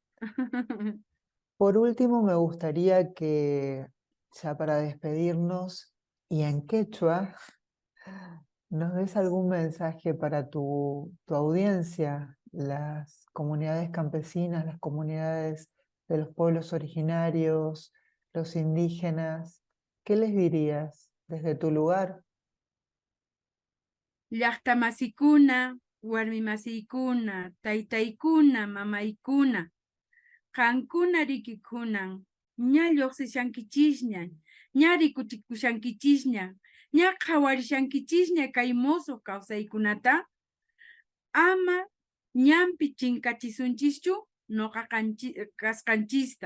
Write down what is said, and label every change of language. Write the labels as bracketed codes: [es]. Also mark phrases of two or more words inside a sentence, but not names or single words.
[es] Por último, me gustaría que, ya para despedirnos, y en quechua, nos des algún mensaje para tu audiencia, las comunidades campesinas, las comunidades de los pueblos originarios, los indígenas. ¿Qué les dirías desde tu lugar? [qu] Llaqtamasikuna, warmimasikuna, taytaykuna, mamaykuna, qankuna rikikunan, ña lluqsishankichisña, ña rikuchikushankichisña, ña qhawarishankichisña kay musuq kawsaykunata, ama ñampi chinkachisunchischu noqa kasqanchista.